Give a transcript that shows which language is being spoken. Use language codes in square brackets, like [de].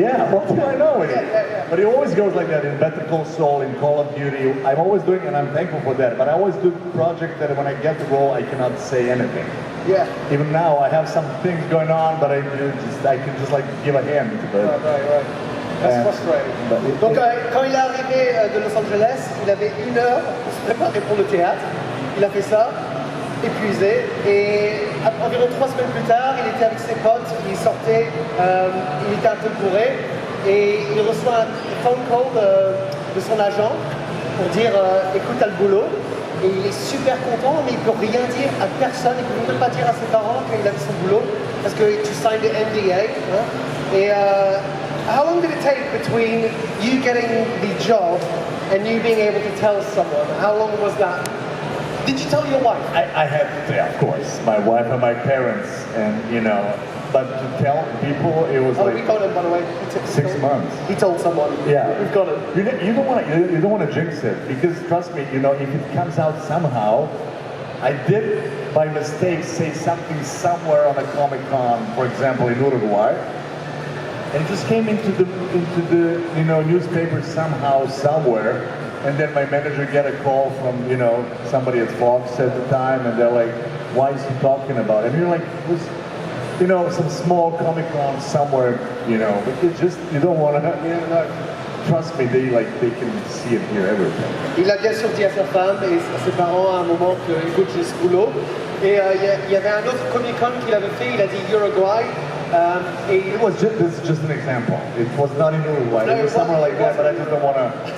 [en] Yeah, well, I know it. But it always goes like that in Better Call Saul, in Call of Duty. I'm always doing, and I'm thankful for that, but I always do projects that when I get the role, I cannot say anything. Yeah. Even now, I have some things going on, but I can just like give a hand. Right. That's frustrating. [fr] Donc, quand il est arrivé de Los Angeles, il avait 1 heure pour se préparer pour le théâtre. Il a fait ça, épuisé, et environ 3 semaines plus tard, il était avec ses potes, il sortait, il était un peu bourré, et il reçoit un [en] phone call [fr] de son agent pour dire écoute, t'as le boulot. Et il est super content, mais il peut rien dire à personne, il peut même pas dire à ses parents qu'il a fait son boulot, parce que tu signes the NDA. Hein? [en] Et how long did it take between you getting the job and you being able to tell someone? How long was that? Did you tell your wife? I had to, yeah, of course, my wife and my parents, and you know, but to tell people, it was like. We got him, by the way. 6 months. He told someone. Yeah, we've got him. You don't want to jinx it, because trust me, you know, if it comes out somehow, I did by mistake say something somewhere on a Comic-Con, for example, in Uruguay, and it just came into the you know, newspaper somehow, somewhere. And then my manager get a call from, you know, somebody at Fox at the time, and they're like, why is he talking about it? And you're like, it was, you know, some small Comic-Con somewhere, you know, but it's just, you don't want to, you know, trust me, they can see and hear everything. [fr] Il a bien sûr dit à sa femme et à ses parents à un moment que, écoute, j'ai ce boulot. Et il y avait un autre Comic-Con qu'il avait fait, il a dit Uruguay. [en] This is just an example. It was not in Uruguay, it was somewhere like that, but I just don't want to.